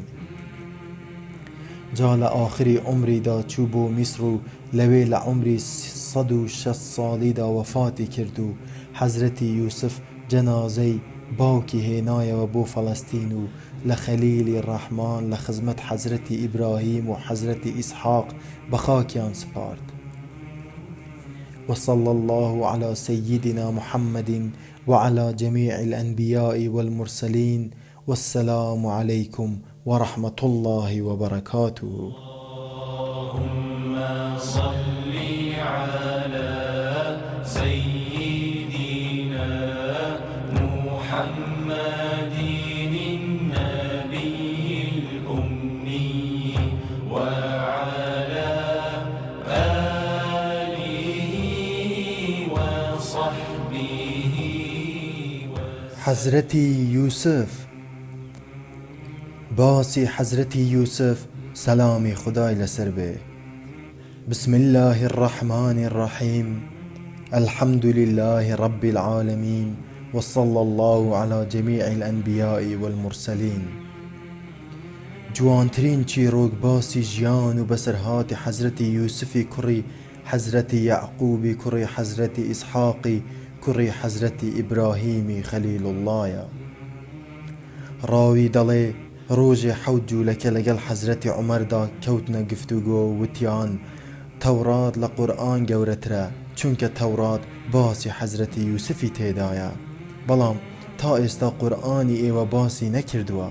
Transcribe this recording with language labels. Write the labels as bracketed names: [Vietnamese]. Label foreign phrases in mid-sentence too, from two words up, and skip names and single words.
[Central Kurdish] جا لە ئاخری عمریدا چوو بۆ میسر و لەوێ لە عمری 160 ساڵیدا وەفاتی کرد و حەزرەتی یوسف جەنازەی باوکی هێنایەوە بۆ فەڵەستین و لە خەلیلی ڕەحمان لە خزمەت حەزرەتی ئیبراهیم و حەزرەتی ئیسحاق بە خاکیان سپارد. [Arabic] وصلى الله على سيدنا محمد وعلى جميع الأنبياء والمرسلين والسلام عليكم ورحمة الله وبركاته. اللهم صل على سيدنا محمد النبي الأمي وعلى آله وصحبه [Central Kurdish] حەزرەتی یوسف. باسی حەزرەتی یوسف سەلامی خودای لەسەر بێ. [Arabic] بسم الله الرحمن الرحيم الحمد لله رب العالمين وصلى الله على جميع الأنبياء والمرسلين. [Central Kurdish] جوانترین چیرۆک باسی ژیان و بەسەرهاتی حەزرەتی یوسفی کوڕی حەزرەتی یعقوبی کوڕی حەزرەتی ئیسحاقی کوڕی حەزرەتی ئیبراهیمی خەلیل اللهە. ڕاوی دەڵێ ڕۆژێ 7 جوولەکە لەگەڵ حەزرەتی عومەردا کەوتنە گفتوگۆ و وتیان تەورات لە قورئان گەورەترە چونکە تەورات باسی حەزرەتی یوسفی تێدایە، بەڵام تا ئێستا قورئانی ئێوە باسی نەکردووە.